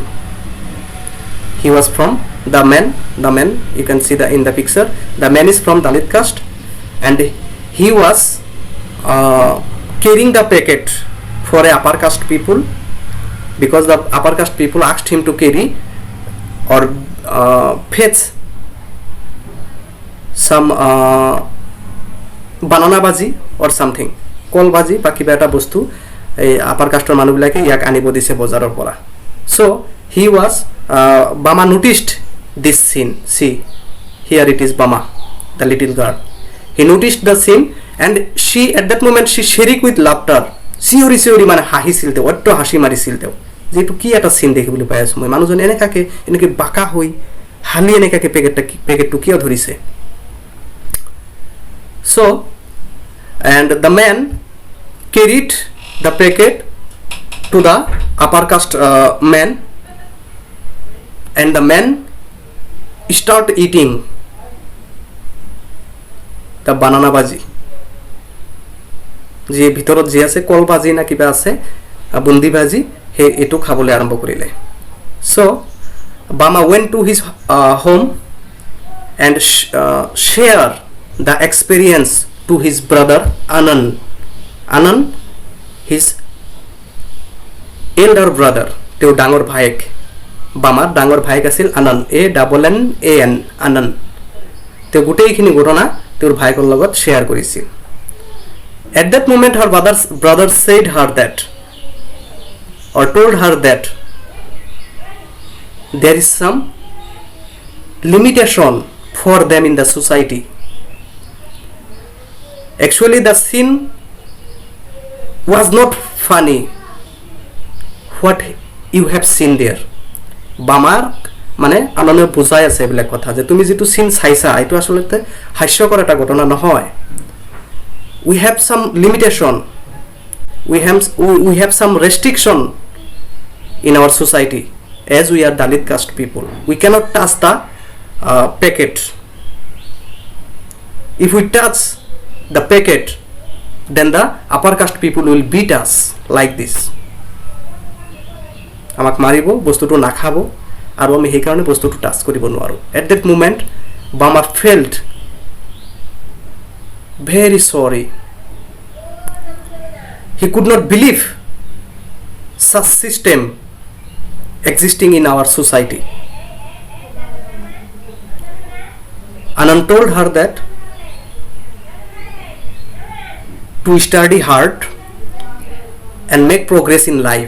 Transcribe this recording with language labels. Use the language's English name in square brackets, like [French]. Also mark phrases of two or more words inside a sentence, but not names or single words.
[English] He was from the man, you can see in the picture, the man is from Dalit caste, and he was carrying the packet for a upper caste people, because the upper caste people asked him to carry or fetch some banana baji or something, [Assamese] কল বাজি বা কিবা এটা বস্তু এই [English] upper caste [Assamese] মানুহবিলাকে ইয়াক আনিব দিছে বজাৰৰ পৰা। [English] So he was Bama noticed this scene. See, here it is Bama, the little girl. He noticed the scene, and she at that moment she shrieked with laughter. [Assamese] চিঞৰি মানে হাঁহিছিল, তেওঁ অত্য হাঁহি মাৰিছিল। তেওঁ যিটো কি এটা চিন দেখিবলৈ পাই আছোঁ মই, মানুহজন এনেকৈ বাঁকা হৈ হালি এনেকাকৈ পেকেটটো কিয় ধৰিছে। [English] So and the man carried the packet to the upper caste man, and the man start eating the banana bhaji, [Assamese] যে ভিতৰত যে আছে কল ভাজি না কিবা আছে বুন্দি ভাজি, সেই এটো খাবলৈ আৰম্ভ কৰিলে। [English] So Bama went to his home and share the experience to his brother Anand, his elder brother. [Assamese] তেওঁ ডাঙৰ ভায়েক, বামাৰ ডাঙৰ ভায়েক আছিল আনন্দ, ANNAN, আনন্দ। তেওঁ গোটেইখিনি ঘটনা তেওঁৰ ভায়েকৰ লগত শ্বেয়াৰ কৰিছিল। [English] At that moment her brother said her that, or told her that there is some limitation for them in the society. Actually the scene was not funny what you have seen there. [Assamese] বামাৰ মানে আননে বুজাই আছে এইবিলাক কথা যে তুমি যেটো সিন চাইছা এইটো আসলতে হাস্যকৰ এটা ঘটনা নহয়. [English] We have some limitation, we have some restriction in our society as we are Dalit caste people. We cannot touch the packet. If we touch the packet, then the upper caste people will beat us like this. [Assamese] আমাক মাৰিব, বস্তুটো নাখাব, আৰু আমি সেই কাৰণে বস্তুটো টাচ কৰিব নোৱাৰো. [English] At that moment Bama felt very sorry. He could not believe such system existing in our society. Anand told her that to study hard and make progress in life.